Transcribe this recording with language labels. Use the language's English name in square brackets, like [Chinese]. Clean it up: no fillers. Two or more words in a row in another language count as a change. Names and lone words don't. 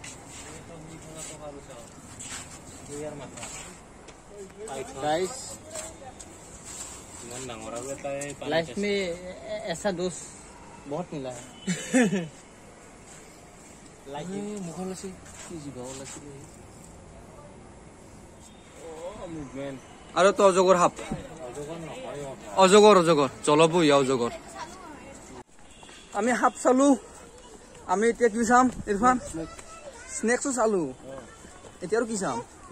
[Hindi] गाइस लाइफ में ऐसा दोस्त बहुत मिला है [Assamese] আৰু তো অজগৰ সাপ অজগৰ জলবহীয়া অজগৰ আমি সাপ চালো আমি এতিয়া কি চাম ইৰফান স্নেকছো চালো এতিয়া আৰু কি চাম